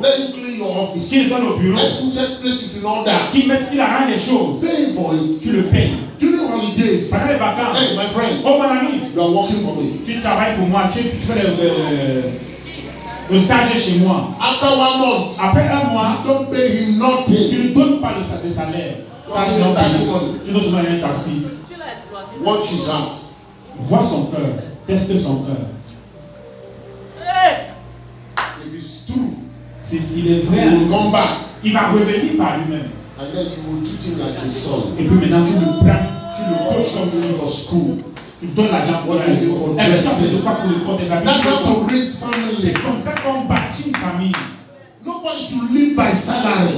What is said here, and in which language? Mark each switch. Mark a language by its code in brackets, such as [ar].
[en] Let him clean your office. [fr] Qu'il donne au bureau. [en] Let him check places in order. [fr] Qu'il arrange les choses. [en] Pay him for it. [fr] Tu le payes. [en] During holidays, [fr] Pendant les vacances. [en] hey, my friend, [fr] Oh mon ami, [en] you are working for me. [fr] tu travailles pour moi. Tu fais le stage chez moi. [en] After 1 month, [fr] Après un mois, [en] you don't pay him [fr] tu [en] nothing. [fr] ne donnes pas le salaire. Tu dois seulement un taxi. [en] Watch his heart. [fr] Vois son cœur. Teste son cœur. [en] If it's true, [fr] S'il est [en] he [fr] vrai, [en] will come back. [fr] il va revenir par lui-même. [en] And then you will treat him like a son. [fr] Et puis maintenant, tu le prends, tu le coaches comme pour school. Tu donnes l'argent pour la l'école. Et ça, c'est de quoi pour l'école des habits. [en] That's how to raise family. [fr] C'est comme ça qu'on bâtit une famille. [en] Nobody should live by salary.